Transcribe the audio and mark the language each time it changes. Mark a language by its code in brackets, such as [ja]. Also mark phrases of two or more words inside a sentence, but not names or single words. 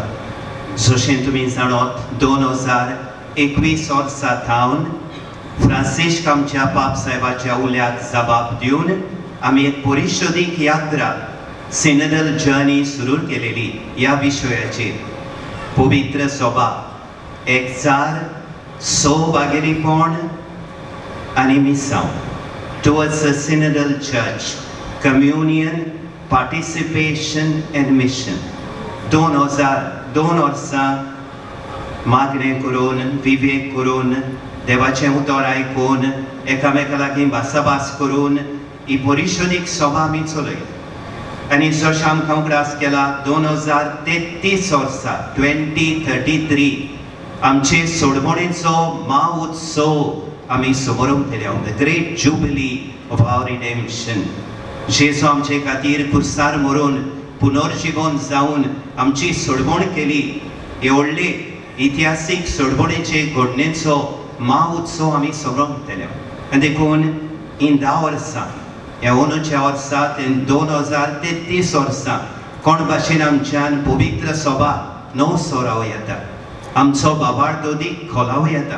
[kok] जशें तुमी जाणत 2021 वर्सा थावन फ्रांसिस्क आमच्या पाप साहेबाच्या उल्याक जबाब दिवन आमी एक परिशोधीक यात्रा सिनोडल जर्नी सुरू केलेली। ह्या विशयाचेर पवित्र सभा एकचार सौभाग्यपण आनी मिसांव [en] towards a synodal church, communion, participation and mission. [kok] 2002 वर्सां मागणें करून विवेक करून देवाचें उतर आयकून एकामेका लागीं भासाभास करून ही परिशोधीक सभा आमी चलयली आनी जशें आमकां उगडास केला 2033 वर्सा 2033 आमचे सोडमणेचो महाउत्सव आमी समारंभ केल्या, [en] The Great Jubilee of Our Redemption. [kok] जेजू आमचे खातीर कुर्सार मरून पुनर्जीवन जावन आमची सोडवण केली। हे व्हडले इतिहासीक सोडवणेचे घडणेचो महाउत्सव आमी समारंभ केल्या आनी देखून इन 10 वर्सां ह्या अंदूच्या वर्सांत 2033 वर्सां कोण भाशेन आमच्यान पवित्र सभा नवो सोराव येता, आमचो बाबार्द अदीक खोलाव येता।